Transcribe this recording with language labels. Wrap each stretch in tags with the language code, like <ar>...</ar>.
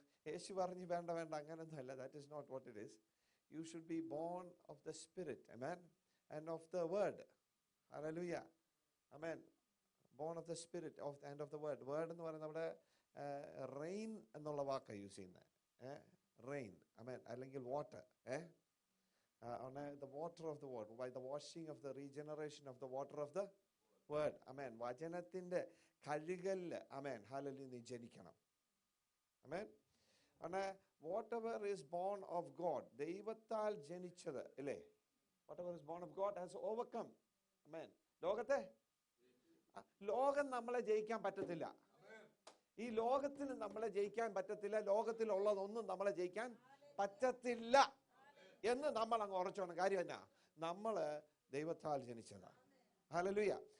<ml>യേശു പറഞ്ഞു, വേണ്ട വേണ്ട, അങ്ങനൊന്നുമല്ല.</ml> <en>That is not what it is. You should be born of the spirit, amen, and of the word. Hallelujah, amen. Born of the spirit and of the word.</en> <ml>Word എന്ന് പറയുന്നത് നമ്മുടെ rain എന്നുള്ള വാക്കാണ് use ചെയ്യുന്നത്. Rain, ആമേൻ, അല്ലെങ്കിൽ water.</ml> <en>The water of the word, by the washing of the regeneration of the water of the word. Amen.</en> <ml>വചനത്തിന്റെ കഴുകലിൽ, ആമേൻ, hallelujah, നീ ജനിക്കണം. ആമേൻ.</ml> <en>whatever is born of God,</en> <ml>ദൈവത്താൽ ജനിച്ചത്, അല്ലേ?</ml> <en>whatever is born of God has overcome.</en> <ml>ആമേൻ. ലോകത്തെ, ലോകം നമ്മളെ ജയിക്കാൻ പറ്റത്തില്ല. ഈ ലോകത്തിന് നമ്മളെ ജയിക്കാൻ പറ്റത്തില്ല. ലോകത്തിലുള്ളതൊന്നും നമ്മളെ ജയിക്കാൻ പറ്റത്തില്ല എന്ന് നമ്മൾ അങ്ങ് ഉറച്ചോണം. കാര്യം എന്നാ? നമ്മള് ദൈവത്താൽ ജനിച്ചതാണ്. ഹല്ലേലൂയ.</ml>